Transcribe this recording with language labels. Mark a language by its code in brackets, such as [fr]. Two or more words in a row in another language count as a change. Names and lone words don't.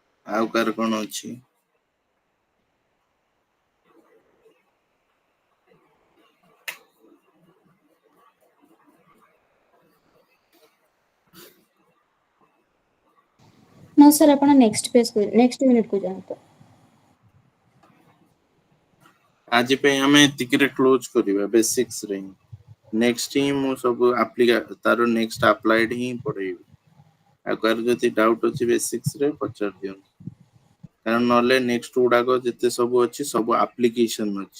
[or] ଆଉ କାର କଣ ଅଛି? [en] No sir, [or] ଆପଣ [en] next page [or] को [en] next minute [or] को ଯାଆନ୍ତୁ। ଆଜି ପାଇଁ ଆମେ ଏତିକିରେ କ୍ଲୋଜ କରିବା ବେସିକ୍ସ ରେ। ନେକ୍ସଟ ହିଁ ମୁଁ ସବୁ ତାର [en] next applied [or] ହିଁ ପଢେଇବି। ଆଉ କାହାର ଯଦି ଡାଉଟ ଅଛି ବେସିକ୍ସ ରେ ପଚାରି ଦିଅନ୍ତୁ। କାରଣ ନହେଲେ ନେକ୍ସଟ ଗୁଡାକ ଯେତେ ସବୁ ଅଛି ସବୁ ଆପ୍ଲିକେସନ ଅଛି।